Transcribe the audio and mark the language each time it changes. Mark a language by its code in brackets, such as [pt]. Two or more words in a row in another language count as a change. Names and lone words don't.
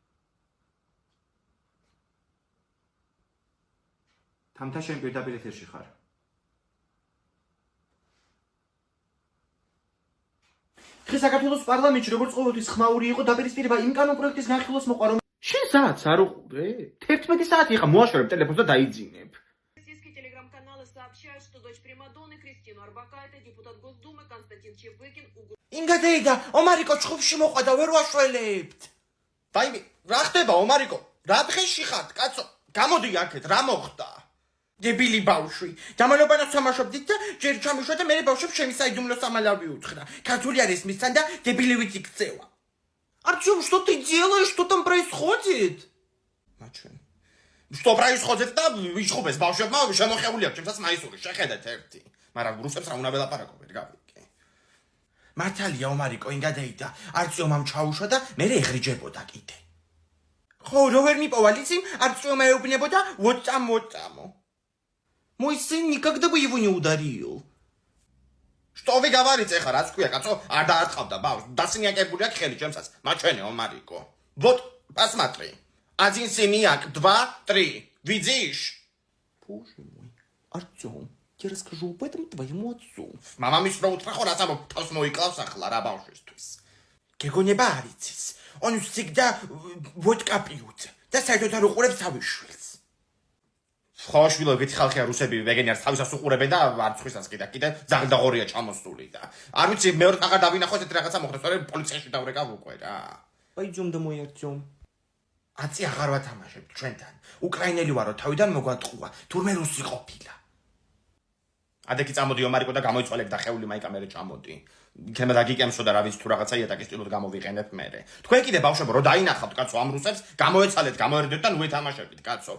[ka] თამთა შენ პირდაპირ ეთერში ხარ. ხე საქართველოს პარლამენტში როგორც ყოველთვის ხმაური იყო დაპირისპირება იმ კანონ პროექტის განხილვას მოყვა რომ შენ საათს არ უყურე? 11 საათი ხა მოაშორებ ტელეფონს და დაიძინებ. [ru] Российские телеграм-каналы сообщают, что дочь Примадонны Кристину Арбакайте депутат Госдумы Константин Чебыкин [ka] ინგადეიდა, ომარიკო ჩხუბში მოყვა და ვერ ვაშველებთ. დაიმე, რა ხდება ომარიკო? რა დღეში ხართ, კაცო? გამოდი აქეთ, რა მოხდა? დებილი ბავშვი. დამალობანად სამაშობდით და ჯერ ჩამიშვა და მე ბავშვებს ჩემი საიდუმლო სამალავი უთხრა. Ქართული არის მისთან და დებილივით იქცევა. [ru] Артём, что ты делаешь? Что там происходит? [ka] მაჩვენ. [ru] Что происходит? [ka] და ვიჩხუბეს ბავშვებმა შემოხეული აქვს ჩემსაც მაისური, შეხედეთ ერთი. მაგრამ რუსებს რა უნდა ველაპარაკო, ვერ გავიგე. მართალია ომარიკო ინგადეიდა, არწიომამ ჩაუშვა და მე ეღრიჯებოდა კიდე. ხო, რო ვერ მიპოვა ლიცი, არწიომა ეუბნებოდა ვოწამო. [ru] Мой сын никогда бы его не ударил. Что вы говорите, [ka] ხა, რაც ქვია, კაცო? არ დაარტყავდა ბავშვს. დასინიაკებული აქვს ხელი ჩემსაც. მაჩვენე ომარიკო. [ru] Вот, посмотри. 1 синяк, 2, 3. Видишь? Боже мой, Артём, я расскажу об этом твоему отцу. [ka] მამამის რო უთხრა ხო, რაც ამბობ, თავს მოიკლავს ახლა რა ბავშვისთვის. გეგონება არ იცის. [ru] Он всегда водка пьют. [ka] და საერთოდ არ უყურებს თავის შვილს. ხო, შვილო, ეგეთი ხალხია რუსები, ვეგენიარს თავისას უყურებენ და არ ცხვისას კიდე ზაღლდაღორია ჩამოსული და. არ ვიცი, მეორე აღარ დავინახო ესეთი რაღაცა მოხდა, სწორედ პოლიციაში დავრეკავ უკვე რა. [ru] Пойдём домой, Артём. [ka] აცი აღარ ვათამაშებ ჩვენთან. უკრაინელი ვარო, თავიდან მოგვატყუა. თურმე რუსი ყოფილა. ადექი წამოდი ომარიკო და გამოიწვალებ და ხეული მაიკამერე ჩამოდი. იქნება დაგიკემსო და რა ვიცი თუ რაღაცა იატაკის სტილოდ გამოვიყენებ მერე. თქვენ კიდე ბავშვებო, რო დაინახავთ კაცო ამ რუსებს, გამოეცალეთ, გამოერდეთ და ნუ ეთამაშებით კაცო.